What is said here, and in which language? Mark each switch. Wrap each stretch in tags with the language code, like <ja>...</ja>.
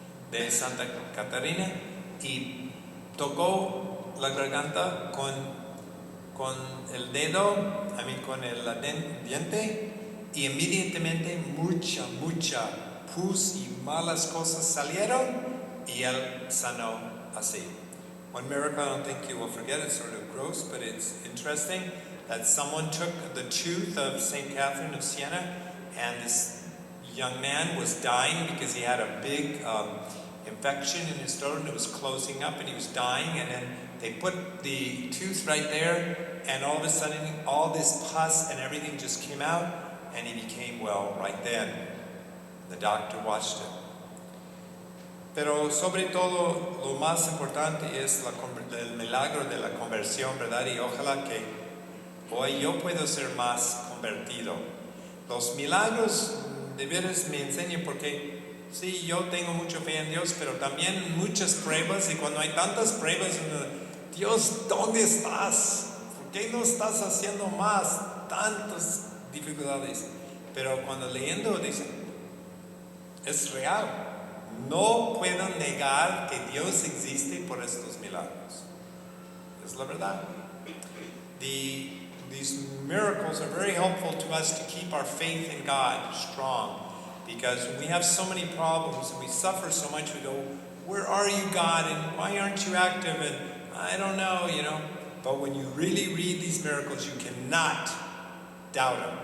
<es>de Santa Catalina y tocó la garganta con el dedo, con el diente, y inmediatamente mucha pus y malas cosas salieron y él sanó así.</es> <en>One miracle I don't think you will forget, it's sort of gross, but it's interesting, that someone took the tooth of St. Catherine of Siena, and this young man was dying because he had a big infection in his throat and it was closing up and he was dying, and then they put the tooth right there, and all of a sudden all this pus and everything just came out and he became well right then. The doctor watched it.</en> <es>Pero sobre todo lo más importante es el milagro de la conversión, ¿verdad? Y ojalá que hoy yo pueda ser más convertido. Los milagros de veras me enseñan, porque sí, yo tengo mucha fe en Dios, pero también muchas pruebas, y cuando hay tantas pruebas, Dios, ¿dónde estás? ¿Por qué no estás haciendo más? Tantas dificultades. Pero cuando leyendo dicen, es real. No puedo negar que Dios existe por estos milagros. Es la verdad.</es> <en>These miracles are very helpful to us to keep our faith in God strong, because we have so many problems and we suffer so much. We go, where are you, God? And why aren't you active? And I don't know, But when you really read these miracles, you cannot doubt them.</en>